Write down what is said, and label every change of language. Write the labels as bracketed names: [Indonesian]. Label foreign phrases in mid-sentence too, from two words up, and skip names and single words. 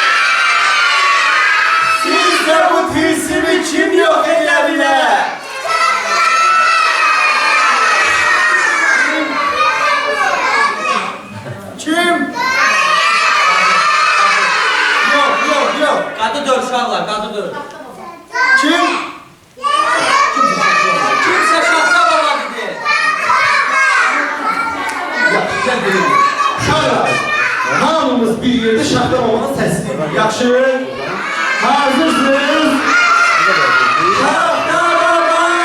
[Turkish] Sizce bu tilsimi kim yok edebilir? Kim? Yok. [Azerbaijani] Qadıdır uşaqlar, qadıdır. Kim? Kimsə şaxta baba dedi. Yaxşı, gel dedim. Uşaqlar, hamımız bir yerde şaxlamamanın səsini. Yaxşı, hazırsınız? Şaxta baba!